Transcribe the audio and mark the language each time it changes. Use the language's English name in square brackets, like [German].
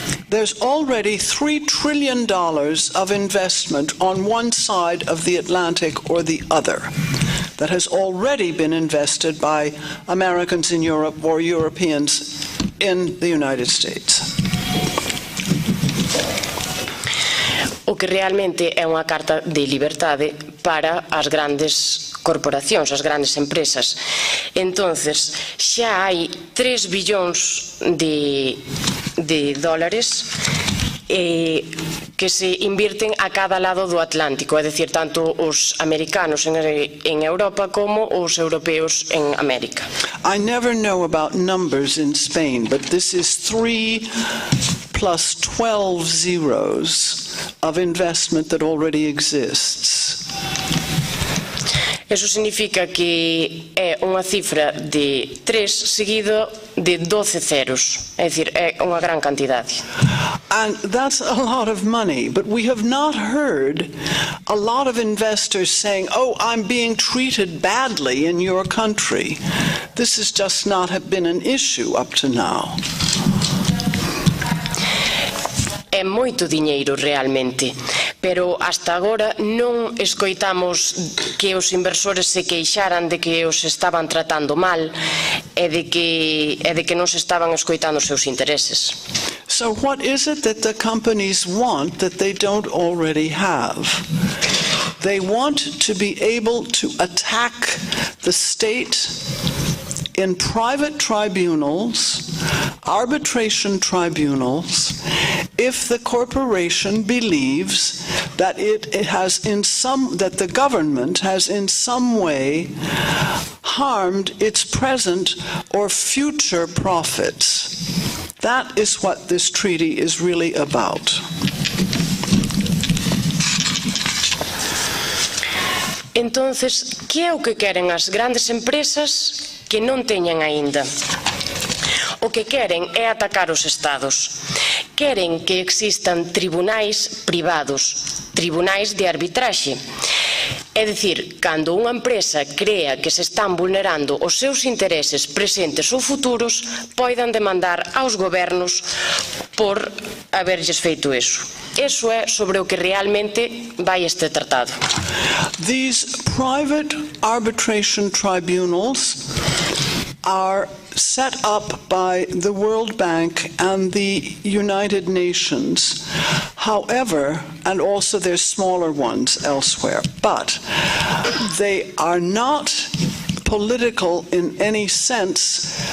[English] There's already $3 trillion of investment on one side of the Atlantic or the other that has already been invested by Americans in Europe or Europeans in the United States. [Galician] O que realmente é unha carta de liberdade para as grandes corporacións, as grandes empresas. Entonces, xa hai 3 billóns de dólares que se invirten a cada lado do Atlántico, é dicir, tanto os americanos en Europa como os europeos en América. [English] I never know about numbers in Spain, but this is 3 plus 12 zeros of investment that already exists. [Galician] Eso significa que é unha cifra de 3 seguido de 12 ceros, é dicir, é unha gran cantidade. [English] And that's a lot of money, but we have not heard a lot of investors saying, oh, I'm being treated badly in your country. This has just not been an issue up to now. [Galician] É moito diñeiro realmente, pero hasta agora non escoitamos que os inversores se queixaran de que os estaban tratando mal e de que non se estaban escoitando os seus intereses. [English] So what is it that the companies want that they don't already have? They want to be able to attack the state in private tribunals, arbitration tribunals, if the corporation believes that that the government has in some way harmed its present or future profits. That is what this treaty is really about. [Galician] Entonces, que é o que queren as grandes empresas que non teñen aínda? O que queren é atacar os estados. Queren que existan tribunais privados, tribunais de arbitraxe. É dicir, cando unha empresa crea que se están vulnerando os seus intereses presentes ou futuros, poidan demandar aos gobernos por haberlles feito iso. Eso é sobre o que realmente vai este tratado. [English] These private arbitration tribunals are set up by the World Bank and the United Nations. However, and also there's smaller ones elsewhere, but they are not political in any sense